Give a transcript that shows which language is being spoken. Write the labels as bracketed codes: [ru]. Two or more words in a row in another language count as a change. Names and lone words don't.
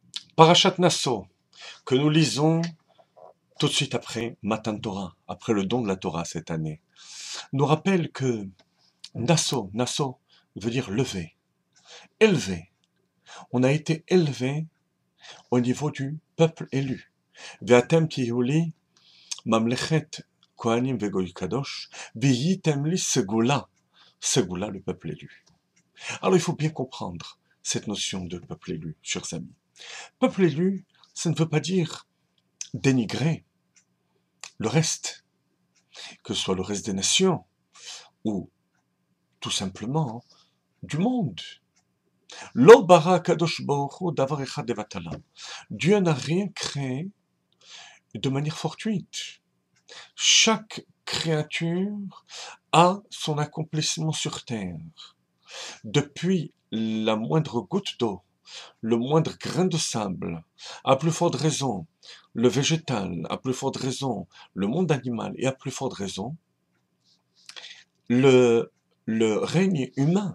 [fr] Parashat Nasso, que nous lisons tout de suite après Matan Torah, après le don de la Torah cette année, nous rappelle que Nasso veut dire lever, élevé. On a été élevé au niveau du peuple élu. [he] ואתם תהיו לי ממלכת כהנים וגוי קדוש, והייתם לי סגולה, סגולה [fr] le peuple élu. Alors il faut bien comprendre cette notion de peuple élu, chers amis. Peuple élu, ça ne veut pas dire dénigrer le reste, que ce soit le reste des nations, ou tout simplement du monde. [he] לא ברא קדוש ברוך הוא דבר אחד לבטלה. [fr] Dieu n'a rien créé de manière fortuite. Chaque créature a son accomplissement sur terre. Depuis la moindre goutte d'eau, le moindre grain de sable, à plus forte raison, le végétal, à plus forte raison, le monde animal, et à plus forte raison, le règne humain.